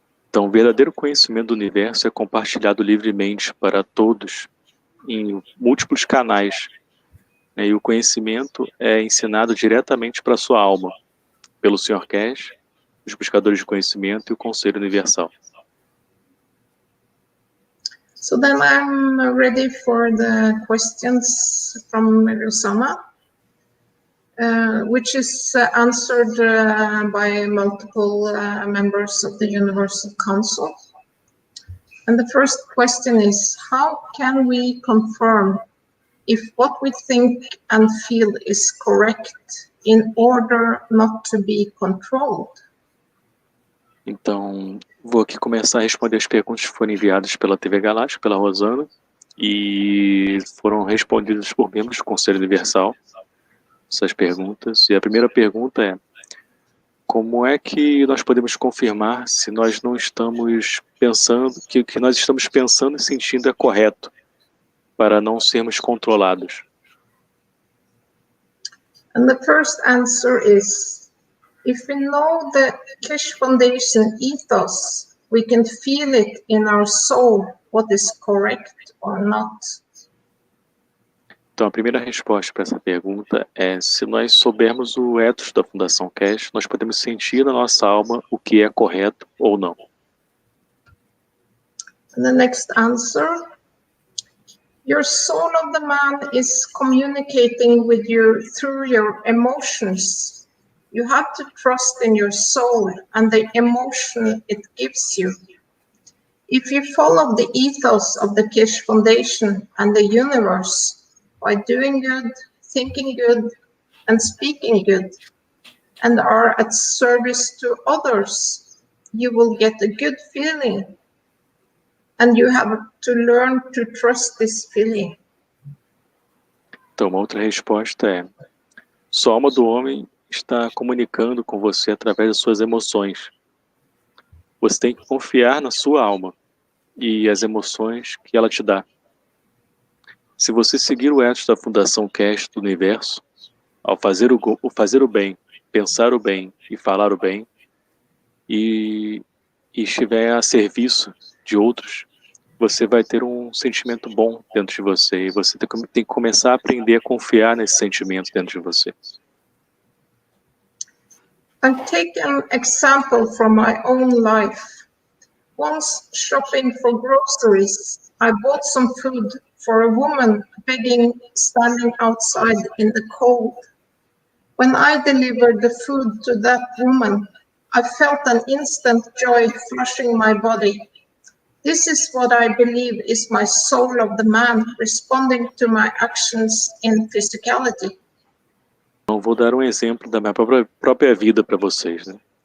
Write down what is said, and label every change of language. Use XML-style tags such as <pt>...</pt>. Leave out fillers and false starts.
<pt>Então, o verdadeiro conhecimento do universo é compartilhado livremente para todos em múltiplos canais. E o conhecimento é ensinado diretamente para a sua alma, pelo Sr. Cash, os buscadores de conhecimento e o Conselho Universal.</pt> <en>So then I'm ready for the questions from Rosanna, which is answered by multiple members of the Universal Council. And the first question is, how can we confirm if what we think and feel is correct in order not to be controlled?</en> <pt>Então, vou aqui começar a responder as perguntas que foram enviadas pela TV Galáctica, pela Rosana. e foram respondidas por membros do Conselho Universal essas perguntas. E a primeira pergunta é: como é que nós podemos confirmar se nós não estamos pensando, que o que nós estamos pensando e sentindo é correto, para não sermos controlados?</pt> <en>And the first answer is, if we know the Keshe Foundation ethos, we can feel it in our soul, what is correct or not.</en> <pt>Então, a primeira resposta para essa pergunta é: se nós soubermos o ethos da Fundação Keshe, nós podemos sentir na nossa alma o que é correto ou não.</pt> <en>And the next answer, your soul of the man is communicating with you through your emotions. You have to trust in your soul and the emotion it gives you. If you follow the ethos of the Keshe Foundation and the universe, by doing good, thinking good, and speaking good, and are at service to others, you will get a good feeling. And you have to learn to trust this feeling.</en> <pt>Então, uma outra resposta é: sua alma do homem está comunicando com você através das suas emoções. Você tem que confiar na sua alma e as emoções que ela te dá. Se você seguir o ethos da Fundação Keshe do Universo, ao fazer o bem, pensar o bem e falar o bem, e estiver a serviço de outros, você vai ter um sentimento bom dentro de você, e você tem que começar a aprender a confiar nesse sentimento dentro de você.</pt> <en>I'll take an example from my own life. Once shopping for groceries, I bought some food for a woman begging, standing outside in the cold. When I delivered the food to that woman, I felt an instant joy flushing my body. This is what I believe is my soul of the man responding to my actions in physicality.</en> <pt>Então, vou dar um exemplo da minha própria vida para vocês, né?</pt>